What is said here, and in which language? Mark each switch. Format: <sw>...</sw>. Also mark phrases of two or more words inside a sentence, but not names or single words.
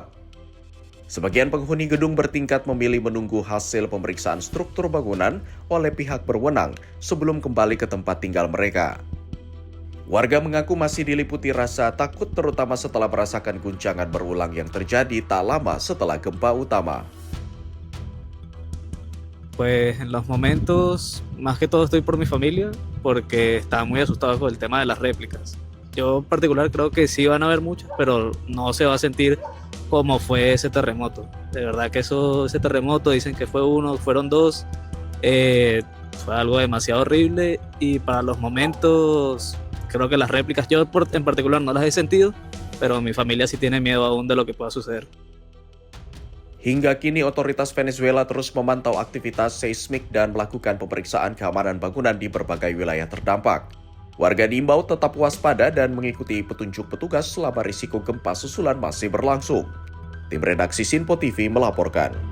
<id>Sebagian penghuni gedung bertingkat memilih menunggu hasil pemeriksaan struktur bangunan oleh pihak berwenang sebelum kembali ke tempat tinggal mereka. Warga mengaku masih diliputi rasa takut terutama setelah merasakan guncangan berulang yang terjadi tak lama setelah gempa utama.</id> <es>Pues en los momentos, más que todo estoy por mi familia, porque estaba muy asustado con el tema de las réplicas. Yo en particular creo que sí van a haber muchas, pero no se va a sentir como fue ese terremoto. De verdad que ese terremoto, dicen que fue uno, fueron dos, fue algo demasiado horrible y para los momentos, creo que las réplicas yo en particular no las he sentido, pero mi familia sí tiene miedo aún de lo que pueda suceder.</es> <id>Hingga kini otoritas Venezuela terus memantau aktivitas seismik dan melakukan pemeriksaan keamanan bangunan di berbagai wilayah terdampak. Warga diimbau tetap waspada dan mengikuti petunjuk petugas selama risiko gempa susulan masih berlangsung. Tim redaksi Sinpo TV melaporkan.</id>